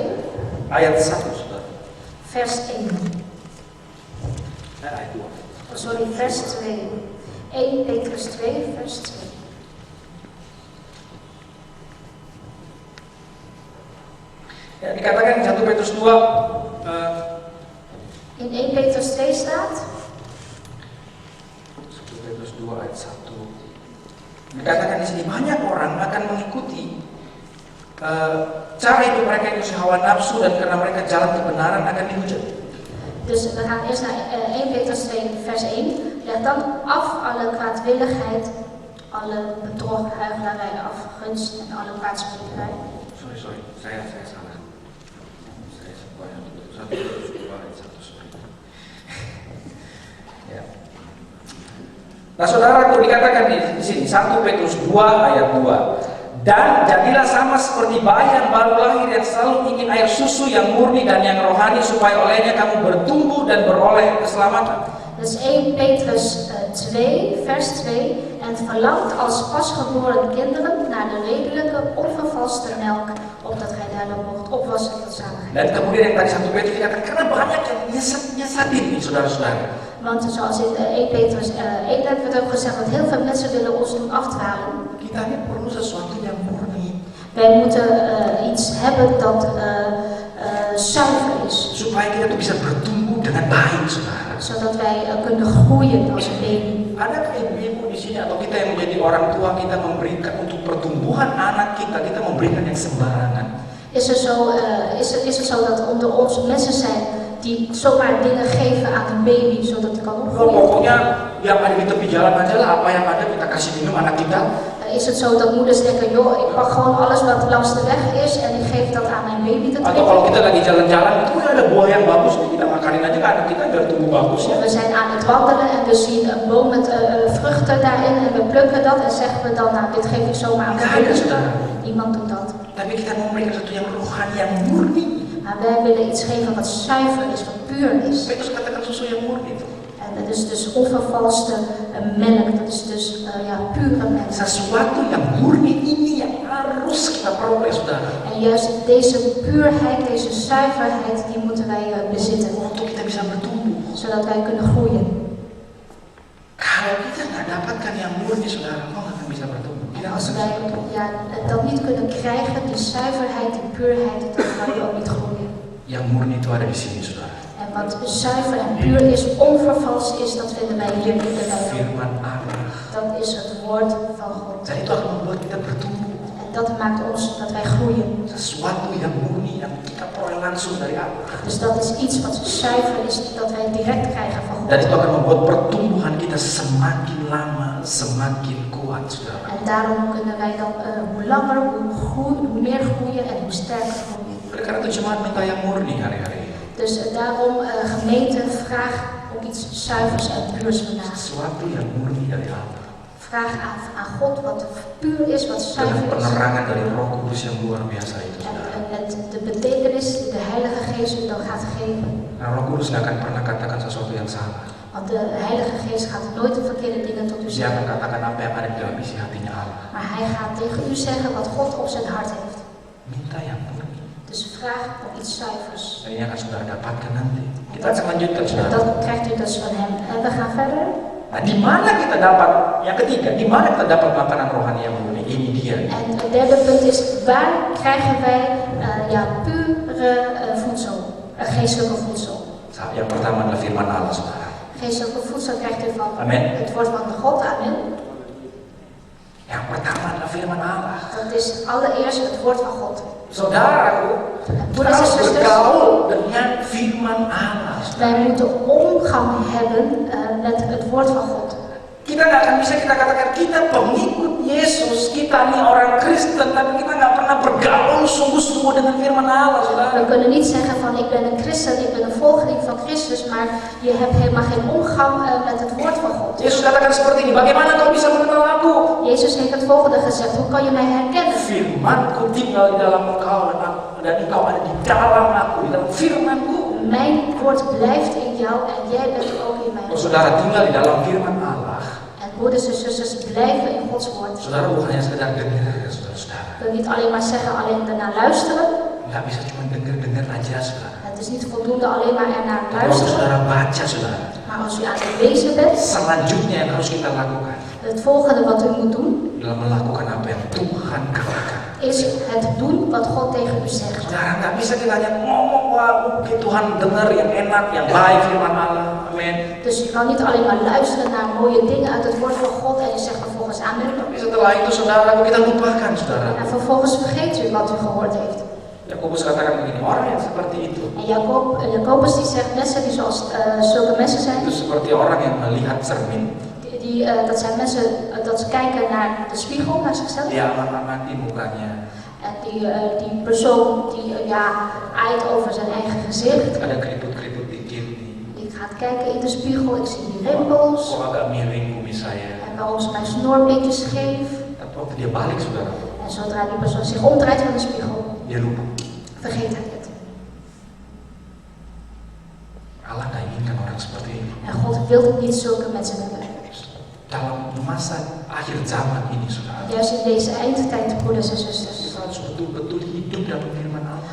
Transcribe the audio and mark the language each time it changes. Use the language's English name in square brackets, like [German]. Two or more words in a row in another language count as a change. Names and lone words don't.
[Indonesian] Ayat 1, saudara. [Dutch] vers 1. [Indonesian] Ayat 2. [Dutch] Sorry, vers 2. 1 Petrus 2, vers 2. [Indonesian] Ya, dikatakan di 1 Petrus 2. [Dutch] In 1 Petrus 2 staat. [Indonesian] 1 Petrus 2 ayat 1. Dikatakan di sini banyak orang akan mengikuti cara hidup mereka yang hawa nafsu dan karena mereka jalan kebenaran akan dihujat. [Dutch] Dus we gaan eerst naar 1 Petrus 2 vers 1. Leg dan af alle kwaadwilligheid, alle bedrog, huichelarij, afgunst en alle kwaadsprekerij. [Indonesian] Sorry, saya salah. Saya semuanya 1 Petrus 2 ayat 1, sorry. Ya. Nah, saudaraku, dikatakan di sini 1 Petrus 2 ayat 2. Dan jadilah sama seperti bayi yang baru lahir yang selalu ingin air susu yang murni dan yang rohani supaya olehnya kamu bertumbuh dan beroleh keselamatan. [Dutch] Dat is 1 Petrus 2, vers 2. En verlangt als pasgeboren kinderen naar de redelijke, onvervalste melk, opdat gij daardoor mocht opwassen tot zaligheid. [Indonesian] Dan kemudian yang tadi 1 Petrus dikatakan, karena banyak yang nyesatin nih saudara-saudara. [Dutch] Want zoals in 1 Petrus 1 werd ook gezegd, dat heel veel mensen willen ons doen afdwalen. [Indonesian] Kita ini perlu sesuatu yang murni. [Dutch] Wij moeten iets hebben dat zuiver is. [Indonesian] Supaya kita tuh bisa bertumbuh dengan baik, saudara. [Dutch] Zodat wij kunnen groeien als een baby. [Indonesian] Ada ibu-ibu di sini atau kita yang menjadi orang tua, kita memberikan untuk pertumbuhan anak kita memberikan yang sembarangan. [Dutch] Is het zo dat onder ons mensen zijn die zomaar dingen geven aan een baby zodat hij kan opgroeien? [Indonesian] Pokoknya yang ada di tepi jalan aja lah, apa yang ada kita kasih minum anak kita. [Dutch] Is het zo dat moeders denken, joh, ik pak gewoon alles wat langs de weg is en ik geef dat aan mijn baby te [Indonesian] Atau kalau [Dutch] drinken? [Indonesian] kita lagi jalan-jalan itu ada buah yang bagus, kita makanin aja ke anak kita biar tumbuh bagus ya. [Dutch] We zijn aan het wandelen en we zien een boom met vruchten daarin en we plukken dat en zeggen we dan, nou, dit geef ik zomaar aan mijn baby. Niemand doet dat. [Indonesian] Tapi kita mau memberikan sesuatu yang rohani, yang murni. [Dutch] Maar wij willen iets geven wat zuiver is, wat puur is. [Indonesian] Petrus katakan susu yang murni itu. [Dutch] En dat is dus onvervalste melk, dat is dus pure melk. [Indonesian] Sesuatu yang murni ini yang harus kita peroleh, saudara. [Dutch] En juist deze puurheid, deze zuiverheid, die moeten wij bezitten. [Indonesian] Untuk kita bisa bertumbuh. [Dutch] Zodat wij kunnen groeien. [Indonesian] Kalau kita nggak dapatkan yang murni, saudara, kau nggak akan bisa bertumbuh. [Dutch] En als wij dat niet kunnen krijgen, die zuiverheid, die puurheid, dan kan je ook niet groeien. [Indonesian] Yang murni itu ada di sini, saudara. [Dutch] En wat zuiver en puur is, onvervalst is, dat vinden wij hier in de Bijbel. [Indonesian] Firman Allah. [Dutch] Dat is het woord van God. [Indonesian] Dan itu akan membuat kita bertumbuh. [Dutch] En dat maakt ons dat wij groeien. [Indonesian] Sesuatu yang murni yang kita peroleh langsung dari Allah. [Dutch] Dus dat is iets wat zuiver is, dat wij direct krijgen van [Indonesian] Dan [Dutch] God. [Indonesian] itu akan membuat pertumbuhan kita semakin lama, semakin kuat, saudara. [Dutch] En daarom kunnen wij dan hoe langer, hoe meer groeien en hoe sterker groeien. [Indonesian] Oleh karena itu jemaat minta yang murni hari-hari ini. [Dutch] Dus daarom gemeente, vraag om iets zuivers en puurs vandaag. [Indonesian] Sesuatu yang murni dari Allah. [Dutch] Vraag aan God wat puur is, wat [Indonesian] Dengan [Dutch] zuiver is. [Indonesian] penerangan dari Roh Kudus yang luar biasa itu, saudara. [Dutch] En met de betekenis die de Heilige Geest u dan gaat geven. [Indonesian] Nah, Roh Kudus nggak akan pernah katakan sesuatu yang salah. [Dutch] Want de Heilige Geest gaat nooit de verkeerde dingen tot u [Indonesian] Dia [Dutch] zeggen. [Indonesian] akan katakan apa yang ada di dalam isi hatinya Allah. [Dutch] Maar hij gaat tegen u zeggen wat God op zijn hart heeft. [Indonesian] Minta yang murni. [Dutch] Dus vraag om iets zuivers. [Indonesian] Dan ini akan saudara dapatkan nanti. Kita akan lanjutkan, [Dutch] En [Indonesian] saudara. [Dutch] dat krijgt u dus van hem. En we gaan verder. [Indonesian] Nah, di mana kita dapat? Yang ketiga, di mana kita dapat makanan rohani yang murni? Ini dia. [Dutch] En het derde punt is, waar krijgen wij pure voedsel, geestelijke voedsel? [Indonesian] Yang pertama adalah firman Allah, saudara. [Dutch] Geestelijke voedsel krijgt u van Amen. het woord van de God, amen. [Indonesian] Yang pertama adalah firman Allah. [Dutch] Dat is allereerst het woord van God. [Indonesian] Saudaraku, [Dutch] Broeders en [Indonesian] harus [Dutch] zusters, [Indonesian] bergaul dengan firman Allah. [Dutch] wij moeten omgang hebben met het woord van God. [Indonesian] Kita nggak akan bisa kita katakan kita pengikut Yesus, kita nih orang Kristen, tapi kita nggak pernah bergaul sungguh-sungguh dengan firman Allah, saudara. [Dutch] We kunnen niet zeggen van ik ben een christen, ik ben een volgeling van Christus, maar je hebt helemaal geen omgang met het woord van God. [Indonesian] Yesus katakan seperti ini, bagaimana kau bisa mengenal aku? [Dutch] Jezus heeft het volgende gezegd, hoe kan je mij herkennen? [Indonesian] Firmanku tinggal di dalam engkau dan engkau ada di dalam aku, di dalam firmanku. [Dutch] Mijn woord blijft in jou en jij bent ook in mij. [Indonesian] Oh, saudara tinggal di dalam firman Allah. [Dutch] En broeders en zusters blijven in Gods woord. [Indonesian] Saudara bukan hanya sekedar dengar ya, saudara-saudara. [Dutch] We niet alleen maar zeggen, alleen ernaar luisteren. [Indonesian] Nggak bisa cuma dengar aja, saudara. [Dutch] Het is niet voldoende alleen maar ernaar [Indonesian] Kalau [Dutch] luisteren. [Indonesian] saudara baca, saudara. [Dutch] Maar als u aan het lezen bent, [Indonesian] Selanjutnya yang harus kita lakukan [Dutch] het volgende wat u moet doen, [Indonesian] adalah melakukan apa yang Tuhan katakan. [Dutch] is het doen wat God tegen u zegt. [Indonesian] Saudara, nggak bisa kita hanya ngomong, wah oke Tuhan dengar yang enak, yang baik firman Allah, amin. [Dutch] Dus je kan niet alleen maar luisteren naar mooie dingen uit het woord van God en je zegt vervolgens amen. [Indonesian] Tapi setelah itu saudara, kita lupakan, saudara. [Dutch] En vervolgens vergeet u wat u gehoord heeft. [Indonesian] Yakobus katakan begini, orang yang seperti itu [Dutch] En Jacobus die zegt, mensen die zoals zulke mensen zijn, [Indonesian] itu seperti orang yang melihat cermin, [Dutch] dat zijn mensen dat ze kijken naar de spiegel, naar zichzelf. [Indonesian] dia mengamati mukanya, [Dutch] En die persoon die aait over zijn eigen gezicht. [Indonesian] ada keriput-keriput dikit nih, [Dutch] Die gaat kijken in de spiegel, ik zie die rimpels. [Indonesian] kok agak miring kumis saya. [Dutch] En waarom is mijn snor een beetje scheef? [Indonesian] Tapi waktu dia balik, saudara, [Dutch] En zodra die persoon zich omdraait van de spiegel, [Indonesian] dia lupa. [Dutch] vergeet hij het. [Indonesian] Allah nggak inginkan orang seperti ini. [Dutch] En God wil niet zulke mensen hebben. [Indonesian] Dalam masa akhir zaman ini, saudara, [Dutch] Juist in deze eindtijd, broeders en zusters, [Indonesian] kita harus betul-betul hidup dalam firman Allah.